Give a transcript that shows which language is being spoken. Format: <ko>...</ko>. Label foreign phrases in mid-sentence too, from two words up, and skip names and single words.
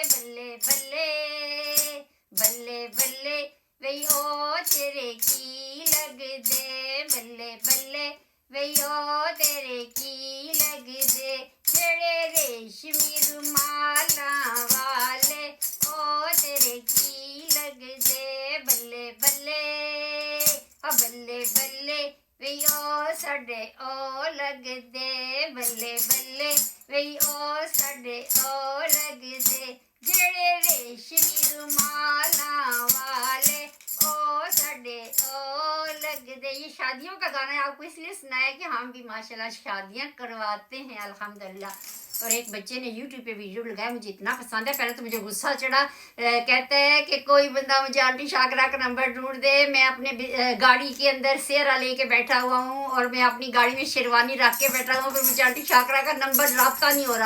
<pa>ਬੱਲੇ ਬੱਲੇ ਬੱਲੇ ਬੱਲੇ ਵਈ ਓ ਤੇਰੇ ਕੀ ਲੱਗਦੇ, ਬੱਲੇ ਬੱਲੇ ਵਈ ਓ ਤੇਰੇ ਕੀ ਲੱਗਦੇ, ਜਿਹੜੇ ਰੇਸ਼ਮੀ ਰੁਮਾਲਾਂ ਵਾਲੇ ਓ ਤੇਰੇ ਕੀ ਲੱਗਦੇ। ਬੱਲੇ ਬੱਲੇ ਬੱਲੇ ਬੱਲੇ ਵਈ ਓ ਸਾਡੇ ਓ ਲੱਗਦੇ, ਬੱਲੇ ਬੱਲੇ ਵਈ ਓ ਸਾਡੇ ਓ ਲੱਗਦੇ, ਜਿਹੜੇ ਰੇਸ਼ਮੀ ਰੁਮਾਲਾ ਵਾਲੇ ਓ ਸਾਡੇ ਓ ਲਗਦੇ।</pa> <hi>ये शादियों का गाना है, आपको इसलिए सुनाया कि हम भी माशाल्लाह शादियां करवाते हैं अल्हम्दुलिल्लाह। और एक बच्चे ने यूट्यूब पे वीडियो लगाया, मुझे इतना पसंद है, पहले तो मुझे गुस्सा चढ़ा। कहते हैं कि कोई बंदा मुझे आंटी शाकरा का नंबर ढूंढ दे, मैं अपने गाड़ी के अंदर सेहरा लेके बैठा हुआ हूँ और मैं अपनी गाड़ी में शेरवानी रख के बैठा हुआ, फिर मुझे आंटी शाकरा का नंबर रब्ता नहीं हो रहा।</hi>